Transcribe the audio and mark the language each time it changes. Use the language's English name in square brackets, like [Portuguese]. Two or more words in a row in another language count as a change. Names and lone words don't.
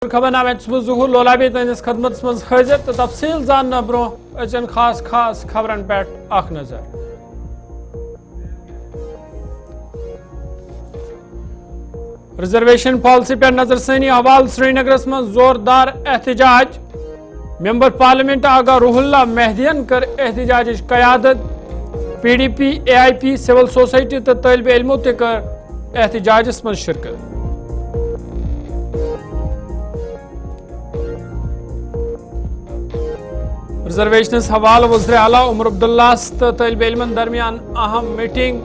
[Kashmiri] खबरनामे ज़ुहूर लोलाबी तहस खदमत मज हाजिर तो तफसील जानना ब्रो अचन खास खबरन पे अख नजर। [English] reservation policy [Kashmiri] पे नजरसानी हवाल श्रीनगरस मज जोरदार एहतजाज। [English] member parliament [Kashmiri] आगा रुहुल्ला मेहदियन कर एहतजाज क़यादत। PDP AIP [English] civil society [Kashmiri] तो तालिब इल्मों ते कर एहतजाज मज शिरकत। रिजर्वेशन हवाल वज़ीर आला उमर अब्दुल्ला तो तालिब इल्मन दरमियान अहम मीटिंग।